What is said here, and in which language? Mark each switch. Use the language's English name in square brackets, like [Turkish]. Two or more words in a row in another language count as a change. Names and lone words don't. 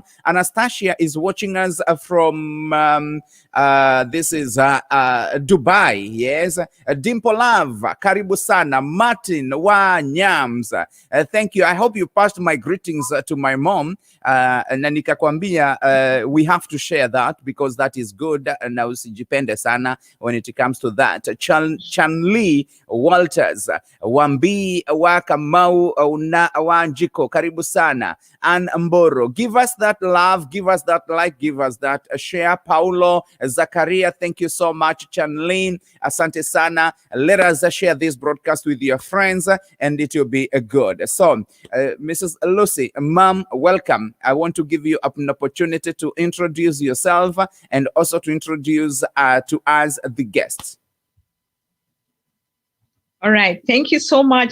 [English] Anastasia is watching us from, this is Dubai. Yes. Dimple Love, [Swahili] Karibu Sana. Martin Wa Nyams. [English] Thank you. I hope you passed my greetings to my mom, [Swahili] na nikakwambia [English] we have to share that because that is good, [Swahili] na usijipende sana [English] when it comes to that. [Swahili] Chanli Walters, Wambi wa Kamau na Wanjiko, karibu sana. [English] Ann Mboro, give us that love, give us that like, give us that share. Paulo Zakaria, thank you so much. [Swahili] Chanlin, asante sana. [English] Let us share this broadcast with your friends and it will be good. So, Mrs. Lucy, Mom, welcome. I want to give you an opportunity to introduce yourself and also to introduce to us the guests. All right. Thank you so much.